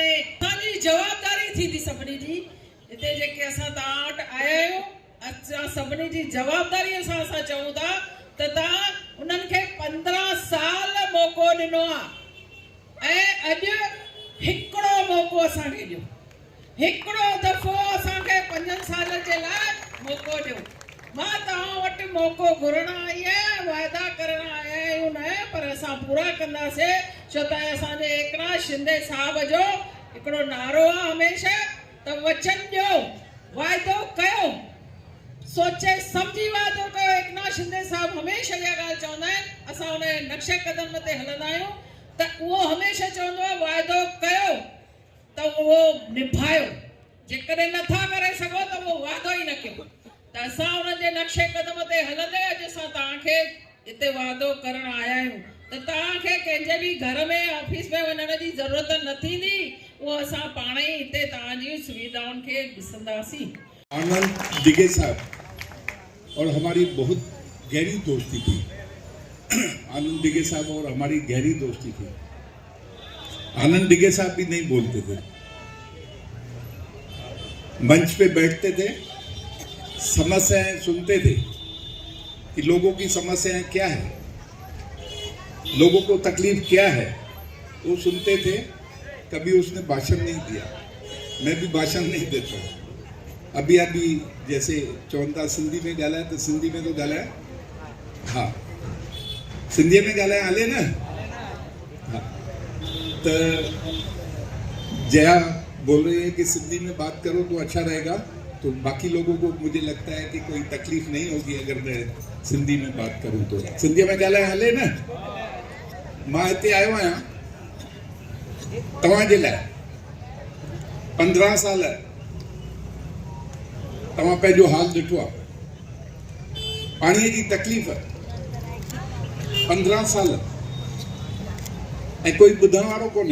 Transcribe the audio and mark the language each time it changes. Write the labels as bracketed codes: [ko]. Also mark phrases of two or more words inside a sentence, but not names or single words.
[sd] असांजी जवाबदारी थींदी सभिनी जी, हिते जेके असां तव्हां वटि आया आहियूं असां सभिनी जी जवाबदारीअ सां असां चऊं था त तव्हां उन्हनि खे 15 साल मौक़ो ॾिनो आहे ऐं अॼु हिकिड़ो मौक़ो असांखे ॾियो, हिकिड़ो दफ़ो असांखे 5 साल जे लाइ मौक़ो ॾियो। मां तव्हां वटि मौक़ो घुरण आई आहियां, वाइदा करण आया आहियूं न, पर असां पूरा कंदासीं छो त असांजे एकनाथ शिंदे साहब जो हिकिड़ो नारो आहे हमेशह त वचन ॾियो, वाइदो कयो, सोचे सम्झी वाइदो कयो। एकनाथ शिंदे साहब हमेशह इहा ॻाल्हि चवंदा आहिनि, असां उन नक्शे क़दम ते हलंदा आहियूं त उहो हमेशह चवंदो आहे वाइदो कयो त उहो निभायो, जेकॾहिं नथा करे सघो त उहो वाइदो ई न कयो। त असां उनजे नक्शे क़दम ते हलंदे अॼु असां तव्हांखे हिते वाइदो करण आया आहियूं त तव्हांखे कंहिंजे बि घर में ऑफिस में वञण जी ज़रूरत न थींदी, उहो असां पाण ई हिते तव्हांजी सुविधाउनि खे ॾिसंदासीं। [hi] आनंद दिगे साहब और हमारी बहुत गहरी दोस्ती थी। आनंद दिगे साहब और हमारी गहरी दोस्ती थी। आनंद दिगे साहब भी नहीं बोलते थे, मंच पे बैठते थे, समस्याएं सुनते थे कि लोगों की समस्याएं क्या है, लोगों को तकलीफ क्या है, वो सुनते थे। कभी उसने भाषण नहीं दिया, मैं भी भाषण नहीं देता हूँ। अभी जैसे [sd] चवंदा सिंधी में ॻाल्हाए तो सिंधी में तो ॻाल्हाए, हाँ सिंधी में ॻाल्हाए हले न। [hi] हाँ तो जया बोल रही है कि सिंधी में बात करो तो अच्छा रहेगा, तो बाकी लोगों को मुझे लगता है कि कोई तकलीफ नहीं होगी अगर मैं सिंधी में बात करूं तो। [sd] सिंधी में ॻाल्हाए हले न। मां हिते आयो आहियां तव्हांजे लाइ। 15 साल तव्हां पंहिंजो हाल ॾिठो आहे, पाणीअ जी तकलीफ़ 15 साल ऐं कोई ॿुधण वारो कोन्हे।